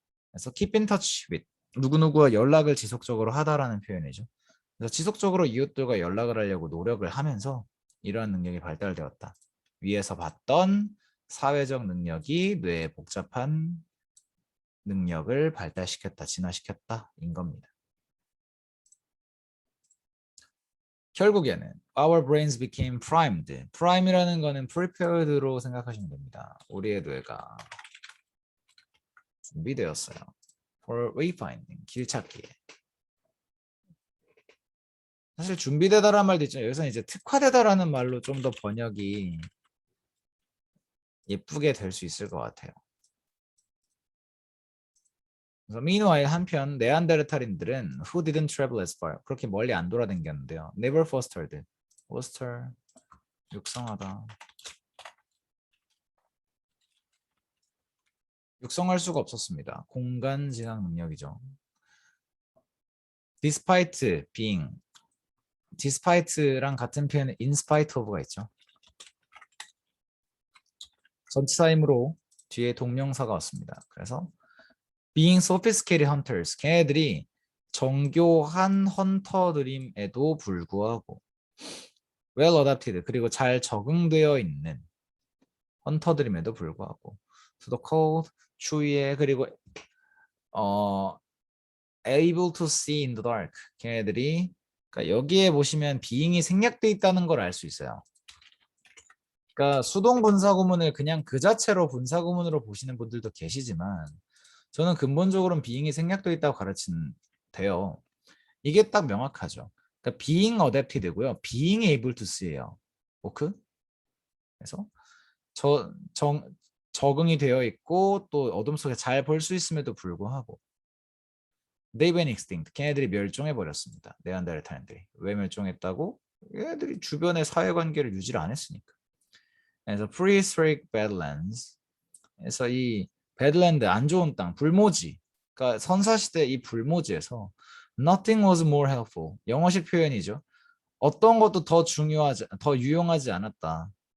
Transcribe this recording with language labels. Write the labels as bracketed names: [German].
[Korean] 그래서 keep in touch with 누구누구와 연락을 지속적으로 하다라는 표현이죠. 그래서 지속적으로 이웃들과 연락을 하려고 노력을 하면서 이러한 능력이 발달되었다. 위에서 봤던 사회적 능력이 뇌의 복잡한 능력을 발달시켰다, 진화시켰다인 겁니다. 결국에는 [English] our brains became primed. [Korean] prime이라는 거는 prepared로 생각하시면 됩니다. 우리의 뇌가 준비되었어요. [English] for wayfinding, [Korean] 길찾기에. 사실 준비되다라는 말도 있죠. 여기서 이제 특화되다라는 말로 좀 더 번역이 예쁘게 될 수 있을 것 같아요. 그래서 meanwhile 한편 네안데르탈인들은 [English] who didn't travel as far [Korean] 그렇게 멀리 안 돌아다녔는데요. [English] never fostered [Korean] foster 육성하다 육성할 수가 없었습니다. 공간 지각 능력이죠. despite being despite랑 같은 표현에 in spite of가 있죠. 전치사이므로 뒤에 동명사가 왔습니다. 그래서 [English] being sophisticated hunters [Korean] 걔네들이 정교한 헌터들임에도 불구하고 [English] well adapted [Korean] 그리고 잘 적응되어 있는 헌터들임에도 불구하고 [English] to the cold [Korean] 추위에 그리고 [English] able to see in the dark [Korean] 걔네들이 그러니까 여기에 보시면 being이 생략돼 있다는 걸 알 수 있어요. 그러니까 수동 분사구문을 그냥 그 자체로 분사구문으로 보시는 분들도 계시지만 저는 근본적으로는 being이 생략돼 있다고 가르친대요. 이게 딱 명확하죠. 그러니까 being adapted고요. being able to see예요. 오크? 그래서 적응이 되어 있고 또 어둠 속에 잘 볼 수 있음에도 불구하고 [English] they went extinct. [Korean] 걔네들이 멸종해 버렸습니다. 네안데르탈인들이. 왜 멸종했다고? 얘네들이 주변의 사회관계를 유지를 안 했으니까. [English] 그래서 prehistoric badlands. [Korean] 그래서 이 배드랜드 안 좋은 땅, 불모지. 그러니까 선사시대 이 불모지에서 [English] nothing was more helpful. [Korean] 영어식 표현이죠. 어떤 것도 더 유용하지 않았다.